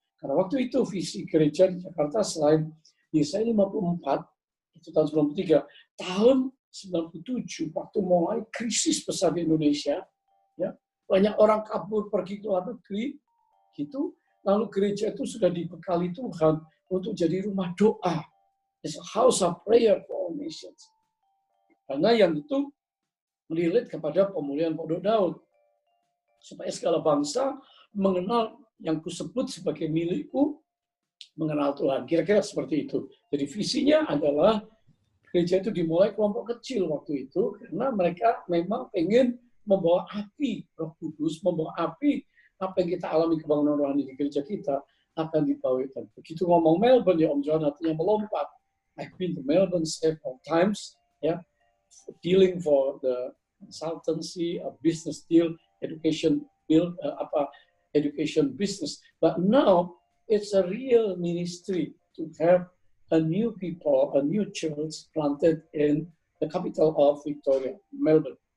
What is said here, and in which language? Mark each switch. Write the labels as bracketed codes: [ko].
[id] Karena waktu itu visi gereja di Jakarta selain Yesaya 54, itu tahun 93, tahun 97 waktu mulai krisis besar di Indonesia, ya, banyak orang kabur pergi ke luar negeri, gitu. Lalu gereja itu sudah dibekali Tuhan untuk jadi rumah doa. [en] It's a house of prayer for all nations. [id] Karena yang itu relate kepada pemulihan Pondok Daud. Supaya segala bangsa mengenal yang kusebut sebagai milikku, mengenal Tuhan. Kira-kira seperti itu. Jadi visinya adalah gereja itu dimulai kelompok kecil waktu itu, karena mereka memang pengen membawa api Roh Kudus, membawa api apa yang kita alami kebangunan rohani di gereja kita akan dibawakan. Begitu ngomong Melbourne, ya Om John hatinya melompat. [en] I've been to Melbourne several times, ya, dealing for the consultancy, a business deal, education deal, education business. But now it's a real ministry to have a new people, a new church planted in the capital of Victoria, Melbourne.